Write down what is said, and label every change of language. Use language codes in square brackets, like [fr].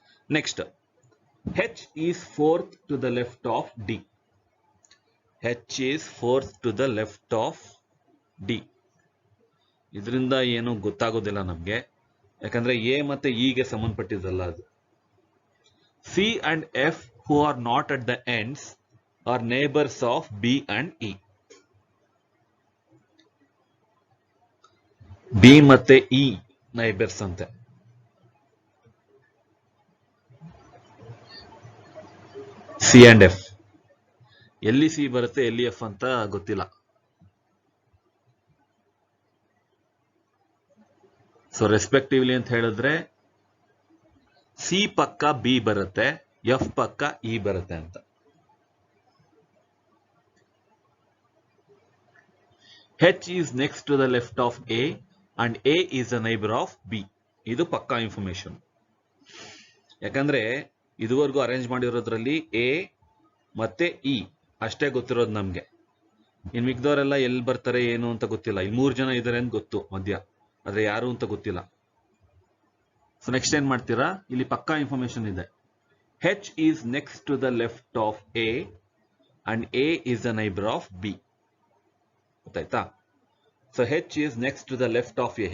[en] Next, H is fourth to the left of D. H is fourth to the left of D. [kn] ಇದರಿಂದ ಏನು ಗೊತ್ತಾಗೋದಿಲ್ಲ ನಮ್ಗೆ, ಯಾಕಂದ್ರೆ A ಮತ್ತೆ ಇಗೆ ಸಂಬಂಧಪಟ್ಟಿದ್ದಲ್ಲ ಅದು. [en] C and F, who are not at the ends, are neighbors of B and E. [kn] B ಮತ್ತೆ E neighbours ಅಂತೆ. ಸಿ ಅಂಡ್ ಎಫ್, ಎಲ್ಲಿ ಸಿ ಬರುತ್ತೆ ಎಲ್ಲಿ ಎಫ್ ಅಂತ ಗೊತ್ತಿಲ್ಲ. ಸೊ ರೆಸ್ಪೆಕ್ಟಿವ್ಲಿ ಅಂತ ಹೇಳಿದ್ರೆ ಸಿ ಪಕ್ಕ ಬಿ ಬರುತ್ತೆ, ಎಫ್ ಪಕ್ಕ ಇ ಬರುತ್ತೆ ಅಂತ. [en] H is next to the left of A and A is a neighbour of B. [kn] ಇದು ಪಕ್ಕಾ ಇನ್ಫಾರ್ಮೇಶನ್. ಯಾಕಂದ್ರೆ ಇದುವರೆಗೂ ಅರೇಂಜ್ ಮಾಡಿರೋದ್ರಲ್ಲಿ ಎ ಮತ್ತೆ ಇ ಅಷ್ಟೇ ಗೊತ್ತಿರೋದು ನಮ್ಗೆ. ಇನ್ ಮಿಕ್ದವರೆಲ್ಲ ಎಲ್ಲಿ ಬರ್ತಾರೆ ಏನು ಅಂತ ಗೊತ್ತಿಲ್ಲ. ಇಲ್ಲಿ 3 ಜನ ಇದ್ದಾರೆ ಅಂತ ಗೊತ್ತು ಮಧ್ಯ, ಆದ್ರೆ ಯಾರು ಅಂತ ಗೊತ್ತಿಲ್ಲ. ಸೊ ನೆಕ್ಸ್ಟ್ ಏನ್ ಮಾಡ್ತೀರಾ, ಇಲ್ಲಿ ಪಕ್ಕಾ ಇನ್ಫಾರ್ಮೇಶನ್ ಇದೆ. [en] H is next to the left of A and A is the neighbor of B. ಗೊತ್ತಾಯ್ತಾ? So H is next to the left of A.